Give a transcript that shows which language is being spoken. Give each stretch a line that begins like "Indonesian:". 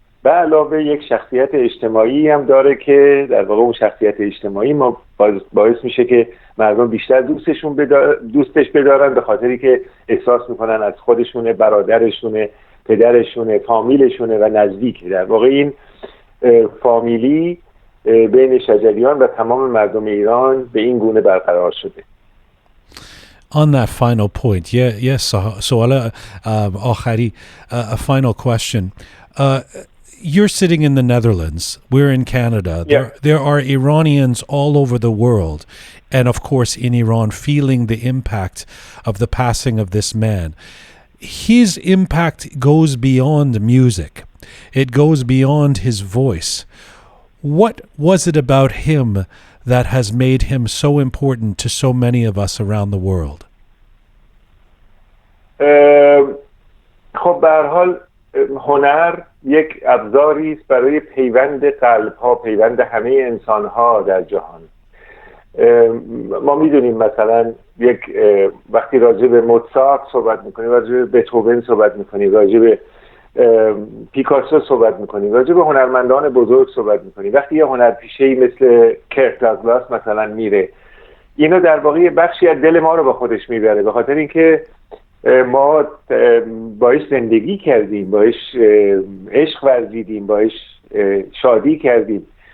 Persian: به علاوه یک شخصیت اجتماعی هم داره که در واقع اون شخصیت اجتماعی باعث میشه که مردم بیشتر دوستش بدارن، به خاطری که احساس میکنن از خودشونه، برادرشونه، پدرشونه، فامیلشونه و نزدیکه. در واقع این فامیلی بین شجریان و تمام مردم ایران به این گونه برقرار شده.
English: On that final point, yes,
Persian: سوال آخری,
English: a final question. You're sitting in the Netherlands. We're in Canada. Yeah. There are Iranians all over the world, and of course in Iran, feeling the impact of the passing of this man. His impact goes beyond music. It goes beyond his voice. What was it about him that has made him so important to so many of us around the world?
Persian: خب به هر حال هنر یک ابزاری است برای پیوند قلب‌ها، پیوند همه انسان‌ها در جهان. ما میدونیم مثلا وقتی راجع به موزارت صحبت میکنیم، راجع به بتهوون صحبت میکنیم، راجع به پیکاسو صحبت میکنیم، راجع به هنرمندان بزرگ صحبت میکنیم، وقتی یه هنرپیشه‌ای مثل کرک داگلاس مثلا میره، اینا در واقع یه بخشی از دل ما رو با خودش میبره، به خاطر اینکه ما باش زندگی کردیم، باش عشق ورزیدیم، باش شادی کردیم.